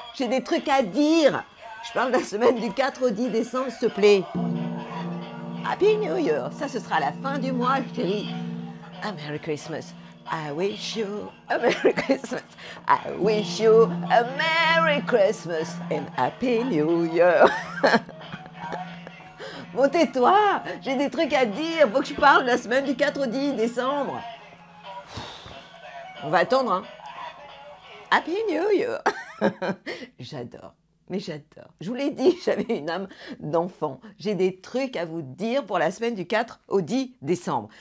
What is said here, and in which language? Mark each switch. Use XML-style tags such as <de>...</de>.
<fr>J'ai des trucs à dire. Je parle de la semaine du 4 au 10 décembre, s'il te plaît.</fr> <en>Happy New Year.</en> <fr>Ça, ce sera à la fin du mois, chérie.</fr> <en>A Merry Christmas. I wish you a Merry Christmas. I wish you a Merry Christmas and Happy New Year.</en> <fr>Bon, tais-toi, j'ai des trucs à dire. Faut que je parle de la semaine du 4 au 10 décembre. On va attendre, hein.</fr> <en>Happy New Year.</en> <fr>J'adore. Mais j'adore. Je vous l'ai dit, j'avais une âme d'enfant. J'ai des trucs à vous dire pour la semaine du 4 au 10 décembre.</fr>